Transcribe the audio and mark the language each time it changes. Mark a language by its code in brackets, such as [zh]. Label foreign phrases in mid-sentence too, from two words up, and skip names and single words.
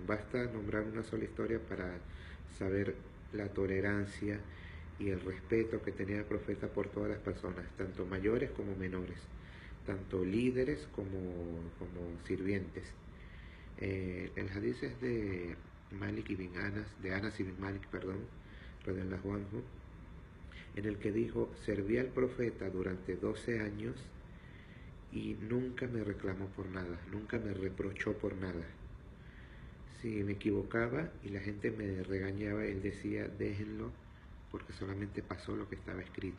[es] Basta nombrar una sola historia para saber la tolerancia y el respeto que tenía el profeta por todas las personas, tanto mayores como menores, tanto líderes como sirvientes. El hadith es de Anas ibn Malik, [ar] رضي الله عنه, [es] en el que dijo: serví al profeta durante 12 años y nunca me reclamó por nada, nunca me reprochó por nada. Si me equivocaba y la gente me regañaba, él decía: déjenlo, porque solamente pasó lo que estaba escrito.